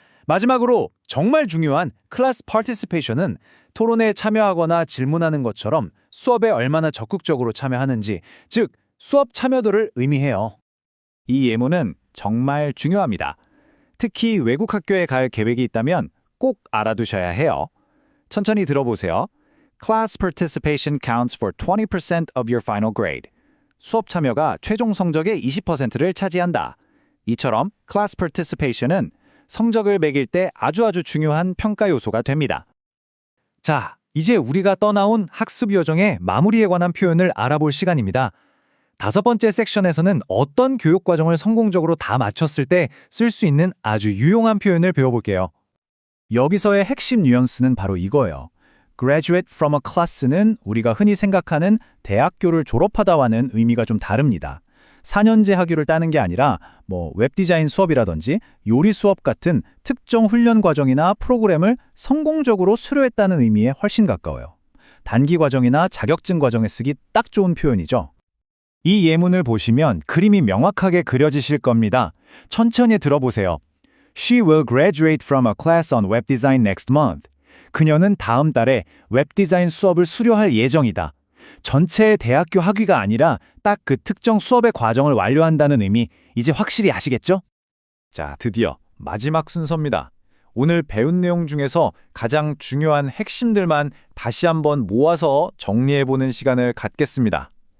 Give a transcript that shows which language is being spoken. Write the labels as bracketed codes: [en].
[ko] 마지막으로 정말 중요한 클래스 파티시페이션은 토론에 참여하거나 질문하는 것처럼 수업에 얼마나 적극적으로 참여하는지, 즉 수업 참여도를 의미해요. 이 예문은 정말 중요합니다. 특히 외국 학교에 갈 계획이 있다면 꼭 알아두셔야 해요. 천천히 들어보세요. [en] Class participation counts for 20% of your final grade. [ko] 수업 참여가 최종 성적의 20%를 차지한다. 이처럼 class participation은 성적을 매길 때 아주 중요한 평가 요소가 됩니다. 자, 이제 우리가 떠나온 학습 여정의 마무리에 관한 표현을 알아볼 시간입니다. 다섯 번째 섹션에서는 어떤 교육 과정을 성공적으로 다 마쳤을 때 쓸 수 있는 아주 유용한 표현을 배워볼게요. 여기서의 핵심 뉘앙스는 바로 이거예요. graduate from a class는 우리가 흔히 생각하는 대학교를 졸업하다와는 의미가 좀 다릅니다. 4년제 학위를 따는 게 아니라 웹디자인 수업이라든지 요리 수업 같은 특정 훈련 과정이나 프로그램을 성공적으로 수료했다는 의미에 훨씬 가까워요. 단기 과정이나 자격증 과정에 쓰기 딱 좋은 표현이죠. 이 예문을 보시면 그림이 명확하게 그려지실 겁니다. 천천히 들어보세요. [en] She will graduate from a class on web design next month. [ko] 그녀는 다음 달에 웹디자인 수업을 수료할 예정이다. 전체의 대학교 학위가 아니라 딱 그 특정 수업의 과정을 완료한다는 의미, 이제 확실히 아시겠죠? 자, 드디어 마지막 순서입니다. 오늘 배운 내용 중에서 가장 중요한 핵심들만 다시 한번 모아서 정리해보는 시간을 갖겠습니다.